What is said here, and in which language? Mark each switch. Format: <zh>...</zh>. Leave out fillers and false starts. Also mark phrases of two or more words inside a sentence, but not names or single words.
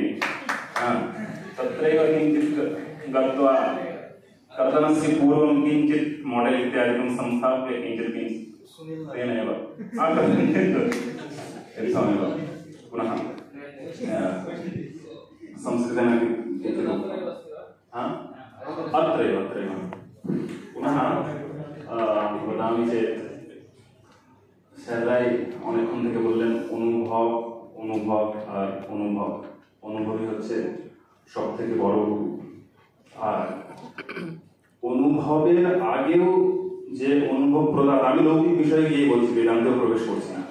<sa>तत्रैव किञ्चित् गत्वा कर्तनस्य पूर्वं किञ्चित् मॉडेल् इत्यादिकं संस्थाप्य किञ्चित् तेनैव एवमेव पुनः संस्कृतेन अत्रैव पुनः वदामि चेत्</sa> <bn>স্যাররাই অনেকক্ষণ থেকে বললেন অনুভব অনুভব আর অনুভব। অনুভবই হচ্ছে সব থেকে বড় গুরু। আর অনুভবের আগেও যে অনুভব প্রদান, আমি লৌকিক বিষয়ে গিয়ে বলছি, বেদান্তেও প্রবেশ করছি না।</bn>